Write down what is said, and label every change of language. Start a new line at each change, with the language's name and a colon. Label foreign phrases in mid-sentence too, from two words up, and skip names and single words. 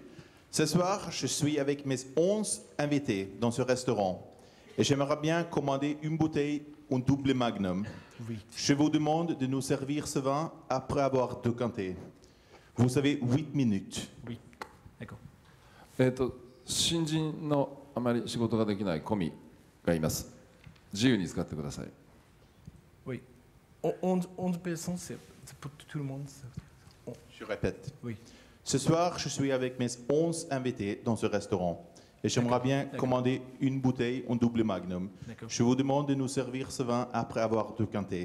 French: Ce soir, je suis avec mes 11 invités dans ce restaurant et j'aimerais bien commander une bouteille, un double magnum. Oui. Je vous demande de nous servir ce vin après avoir décanté. Vous avez 8 minutes. Oui, d'accord.
Japanese: 新人のあまり仕事ができないコミがいます。自由に使ってください。
French: Oui. 11 personnes, c'est pour tout le monde. Je répète. Oui. Ce soir, je suis avec mes 11 invités dans ce restaurant et j'aimerais bien commander une bouteille, un double magnum. Je vous demande de nous servir ce vin après avoir décanté.